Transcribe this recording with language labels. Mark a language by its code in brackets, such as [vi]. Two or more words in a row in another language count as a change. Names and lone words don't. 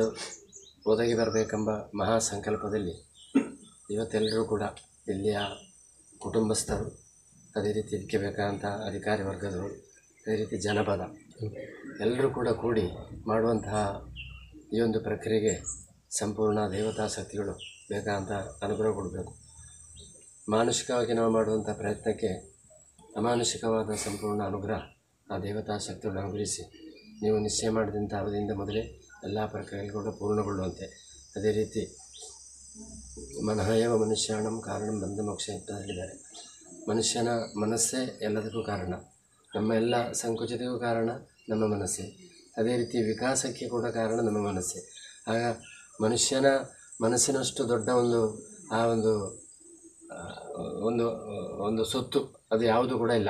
[kn] ಒದಗಿ ಬರಬೇಕೆಂಬ ಮಹಾ ಸಂಕಲ್ಪದಲ್ಲಿ ಇವತ್ತೆಲ್ಲರೂ ಕೂಡ ಇಲ್ಲಿಯ ಕುಟುಂಬಸ್ಥರು, ಅದೇ ರೀತಿ ಇದಕ್ಕೆ ಬೇಕಾದಂಥ ಅಧಿಕಾರಿ ವರ್ಗದವರು, ಅದೇ ರೀತಿ ಜನಪದ ಎಲ್ಲರೂ ಕೂಡ ಕೂಡಿ ಮಾಡುವಂತಹ ಈ ಒಂದು ಪ್ರಕ್ರಿಯೆಗೆ ಸಂಪೂರ್ಣ ದೇವತಾ ಶಕ್ತಿಗಳು ಬೇಕಾದಂಥ ಅನುಗ್ರಹ ಕೊಡಬೇಕು. ಮಾನಸಿಕವಾಗಿ ನಾವು ಮಾಡುವಂಥ ಪ್ರಯತ್ನಕ್ಕೆ ಅಮಾನುಷಿಕವಾದ ಸಂಪೂರ್ಣ ಅನುಗ್ರಹ ಆ ದೇವತಾ ಶಕ್ತಿಗಳನ್ನು ಅನುಗ್ರಹಿಸಿ ನೀವು ನಿಶ್ಚಯ ಮಾಡಿದಂಥ ಅವಧಿಯಿಂದ ಮೊದಲೇ ಎಲ್ಲ ಪ್ರಕ್ರಿಯೆಗಳು ಕೂಡ ಪೂರ್ಣಗೊಳ್ಳುವಂತೆ, ಅದೇ ರೀತಿ [sa] ಮನಃಯವ ಮನುಷ್ಯಾಣಂ ಕಾರಣಂ ಬಂಧ ಮೋಕ್ಷ [kn] ಅಂತ ಹೇಳಿದ್ದಾರೆ. ಮನುಷ್ಯನ ಮನಸ್ಸೇ ಎಲ್ಲದಕ್ಕೂ ಕಾರಣ. ನಮ್ಮ ಎಲ್ಲ ಸಂಕುಚಿತಕ್ಕೂ ಕಾರಣ ನಮ್ಮ ಮನಸ್ಸೇ. ಅದೇ ರೀತಿ ವಿಕಾಸಕ್ಕೆ ಕೂಡ ಕಾರಣ ನಮ್ಮ ಮನಸ್ಸೇ. ಆಗ ಮನುಷ್ಯನ ಮನಸ್ಸಿನಷ್ಟು ದೊಡ್ಡ ಆ ಒಂದು ಒಂದು ಒಂದು ಸೊತ್ತು ಅದು ಯಾವುದು ಕೂಡ ಇಲ್ಲ.